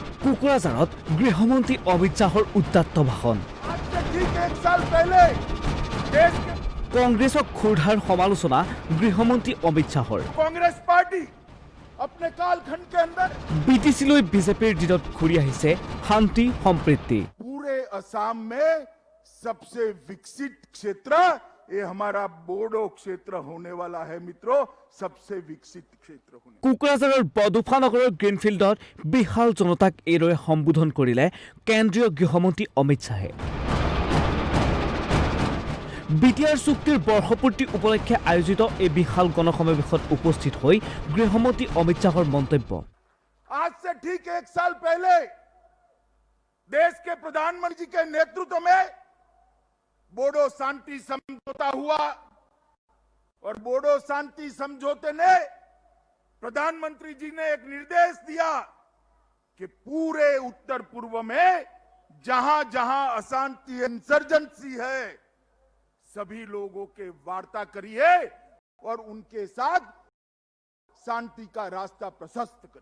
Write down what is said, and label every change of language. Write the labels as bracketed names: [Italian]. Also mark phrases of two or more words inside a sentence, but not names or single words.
[Assamese] কোকৰাঝাৰত গৃহমন্ত্ৰী অমিত শ্বাহৰ উত্তাত্ত ভাষণ। কংগ্ৰেছক ক্ষুধাৰ সমালোচনা গৃহমন্ত্ৰী অমিত শ্বাহৰ। [Hindi] कांग्रेस पार्टी अपने कालखंड के अंदर [Assamese] বিটিচিলৈ বিজেপিৰ দিনত ঘূৰি আহিছে শান্তি সম্প্ৰীতি। [Hindi] पूरे असम में सबसे विकसित क्षेत्र ये हमारा बोडो क्षेत्र होने वाला है मित्रों, सबसे विकसित क्षेत्र होने। [Assamese] কোকৰাঝাৰৰ বডোফা নগৰৰ গ্ৰীণফিল্ডত বিশাল জনতাক এইদৰে সম্বোধন কৰিলে কেন্দ্ৰীয় গৃহমন্ত্ৰী অমিত শ্বাহে। বিটিআৰ চুক্তিৰ বৰ্ষপূৰ্তি উপলক্ষে আয়োজিত এই বিশাল গণসমাৱেশত উপস্থিত হৈ গৃহমন্ত্ৰী অমিত শ্বাহৰ মন্তব্য। [Hindi] आज से ठीक 1 साल पहले देश के प्रधानमंत्री के नेतृत्व में बोडो शांति समझौता हुआ और बोडो शांति समझौते ने प्रधानमंत्री जी ने एक निर्देश दिया कि पूरे उत्तर पूर्व में जहां जहां अशांति इंसर्जेंसी है सभी लोगों के वार्ता करिए और उनके साथ शांति का रास्ता प्रशस्त करिए।